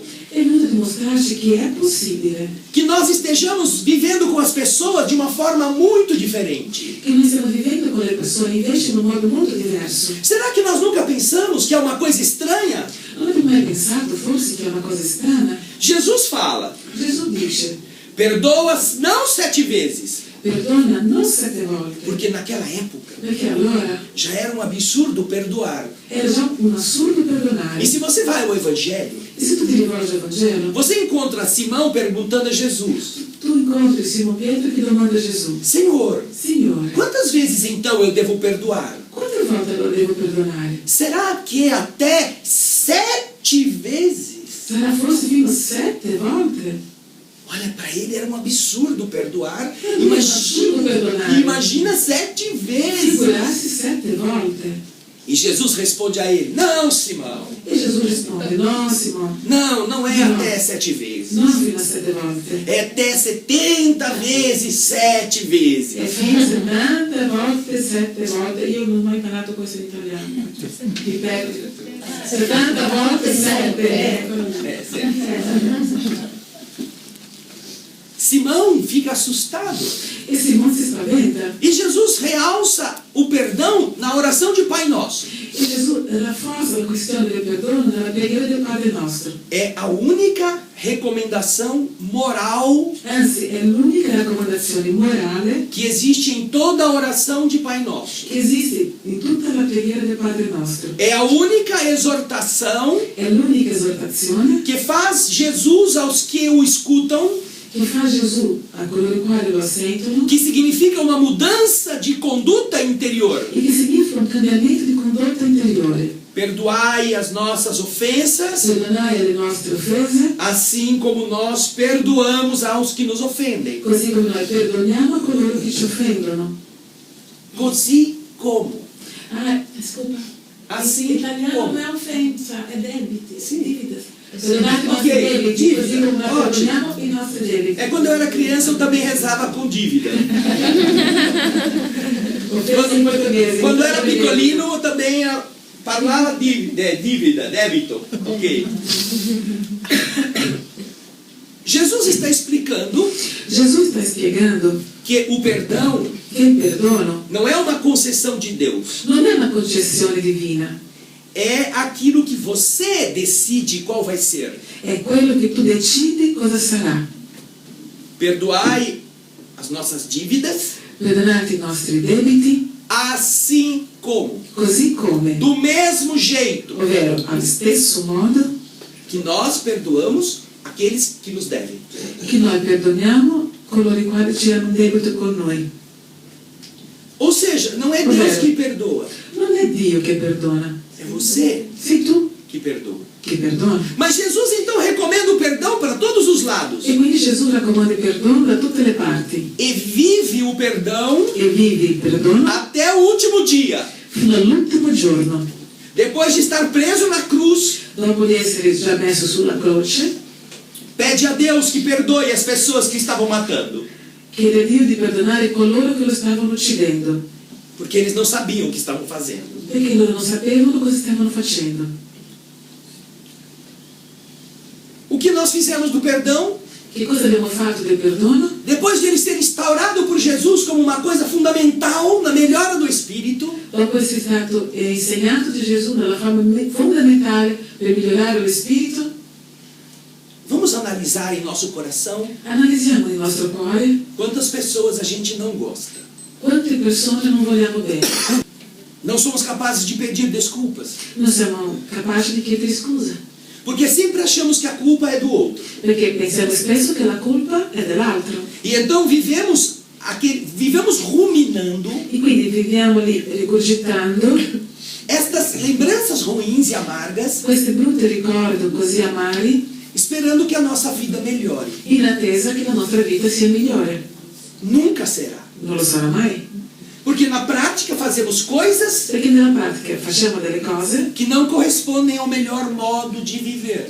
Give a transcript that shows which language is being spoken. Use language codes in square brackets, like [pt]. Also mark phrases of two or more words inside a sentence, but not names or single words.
[it] È venuto a dimostrarci che è possibile, [pt] que nós estejamos vivendo com as pessoas de uma forma muito diferente. [it] che noi stiamo vivendo con le persone invece in un modo molto diverso. [pt] Será que nós nunca pensamos que é uma coisa estranha? [it] Non avete mai pensato forse che è una cosa strana? [pt] Jesus fala: [it] Gesù dice, [pt] perdoa não 7 vezes, [it] perdona non 7 volte, [pt] porque naquela época [it] perché allora [pt] já era um absurdo perdoar. [it] era già un assurdo perdonare. [pt] E se você vai ao Evangelho, [it] E se tu ti rivolgi al Vangelo, [pt] você encontra Simão perguntando a Jesus: [it] tu incontri Simon Pietro che domanda a Gesù, [pt] Senhor, [it] Signore, [pt] quantas vezes então eu devo perdoar? [it] quante volte lo devo perdonare? [pt] Será que é até 7 vezes? [it] Sarà forse fino a 7 volte? [pt] Olha, para ele era um absurdo perdoar. Era um absurdo perdoar. Imagina 7 vezes. [it] Figurarsi 7 volte. [pt] E Jesus responde a ele: não, Simão. [it] E Gesù risponde, no Simone, [pt] Não é Não. até 7 vezes. [it] non fino a 7 volte. [pt] É até 70 vezes 7 E vezes. [it] fino a 70 volte, 7 volte. Io non ho mai imparato questo in italiano. Ripeto, 70 volte 7. [pt] É, certo. Simão fica assustado. [it] E Simone si spaventa. [pt] E Jesus realça o perdão na oração de Pai Nosso. [it] E Gesù rafforza la questione del perdono nella preghiera del Padre nostro. [pt] É a única recomendação moral [it] Anzi, è l'unica raccomandazione morale [pt] que existe em toda a oração de Pai Nosso. [it] che esiste in tutta la preghiera del Padre nostro. [pt] É a única exortação [it] È l'unica esortazione [pt] que faz Jesus aos que o escutam, [it] che fa Gesù a coloro i quali lo sentono [pt] que significa uma mudança de conduta interior. [it] e che significa un cambiamento di condotta interiore. [pt] Perdoai as nossas ofensas, [it] Perdonare le nostre offese, [pt] assim como nós perdoamos aos que nos ofendem. [it] così come noi perdoniamo a coloro che ci offendono. Così como? Ah, scusa. [pt] Assim [it] Italiano [pt] como? [it] non è offensa, è debiti, Sì. dívida. Perdonate i nostri Ok, debiti, [pt] dívida. [it] così come noi [pt] Ótimo. [it] perdoniamo i nostri debiti. [pt] É quando eu era criança eu também rezava com dívida. [it] Offese in portoghese. [pt] Quando eu era picolino eu também parlava dívida, débito. Ok. Jesus está explicando [it] Gesù sta spiegando [pt] que o perdão [it] che il perdono [pt] não é uma concessão de Deus. [it] non è una concessione divina, [pt] É aquilo que você decide qual vai ser. [it] è quello che tu decidi cosa sarà. [pt] Perdoai as nossas dívidas, [it] Perdonate i nostri debiti, [pt] assim como, [it] così come, [pt] do mesmo jeito [it] ovvero allo stesso modo [pt] que nós perdoamos aqueles que nos devem. [it] che noi perdoniamo coloro i quali ci hanno un debito con noi. [pt] Ou seja, não é Deus que perdoa, [it] Non è Dio che perdona, [pt] é você [it] sei tu [pt] que perdoa. [it] che perdona. [pt] Mas Jesus então recomenda o perdão para todos os lados [it] E quindi Gesù raccomanda il perdono da tutte le parti [pt] e vive o perdão [it] e vivi il perdono [pt] até o último dia. [it] fino all'ultimo giorno. [pt] Depois de estar preso na cruz, [it] Dopo di essere già messo sulla croce, [pt] pede a Deus que perdoe as pessoas que estavam matando. [it] chiede a Dio di perdonare coloro che lo stavano uccidendo, [pt] Porque eles não sabiam o que estavam fazendo. [it] perché loro non sapevano cosa stavano facendo. [pt] O que nós fizemos do perdão? [it] Che cosa abbiamo fatto del perdono? [pt] Depois de ele ser instaurado por Jesus como uma coisa fundamental na melhora do espírito, [it] Dopo essere stato insegnato di Gesù nella forma fondamentale per migliorare lo spirito, [pt] vamos analisar em nosso coração [it] analizziamo nel nostro cuore [pt] quantas pessoas a gente não gosta. [it] quante persone non vogliamo bene. [pt] Não somos capazes de pedir desculpas. [it] Non siamo capaci di chiedere scusa, [pt] Porque sempre achamos que a culpa é do outro. [it] perché pensiamo spesso che la colpa è dell'altro. [pt] E então vivemos ruminando [it] E quindi viviamo lì rigurgitando [pt] estas lembranças ruins e amargas, [it] questi brutti ricordi così amari, [pt] esperando que a nossa vida melhore. [it] in attesa che la nostra vita sia migliore. [pt] Nunca será. [it] Non lo sarà mai, [pt] Porque na prática fazemos coisas [it] perché nella pratica facciamo delle cose [pt] que não correspondem ao melhor modo de viver.